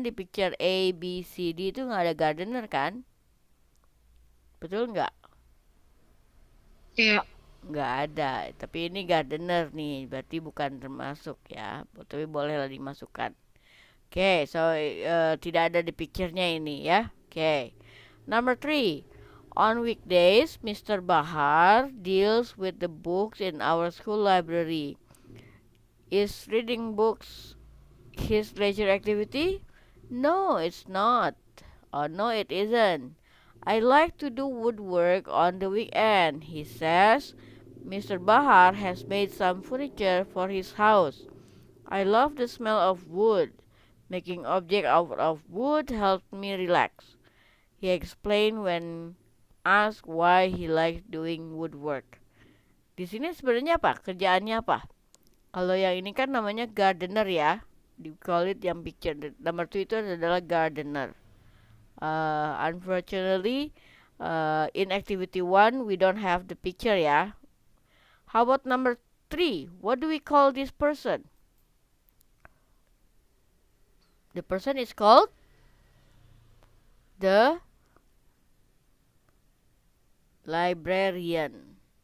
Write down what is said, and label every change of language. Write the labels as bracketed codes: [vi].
[id] Di picture A, B, C, D itu nggak ada gardener kan? Betul nggak? Iya. Nggak ada. Tapi ini gardener nih, berarti bukan termasuk ya. Tapi bolehlah dimasukkan. Oke, so tidak ada di picture-nya ini ya. [en] Oke. Number 3. On weekdays, Mr. Bahar deals with the books in our school library. Is reading books his leisure activity? No, it's not. Oh, no, it isn't. I like to do woodwork on the weekend, he says. Mr. Bahar has made some furniture for his house. I love the smell of wood. Making objects out of wood helps me relax. He explained when asked why he likes doing woodwork. [id] Di sini sebenarnya apa? Kerjaannya apa? Kalau yang ini kan namanya gardener ya. Di call it yang picture number 2 itu adalah gardener. [en] Unfortunately, in activity 1 we don't have the picture ya. How about number 3? What do we call this person? The person is called the librarian.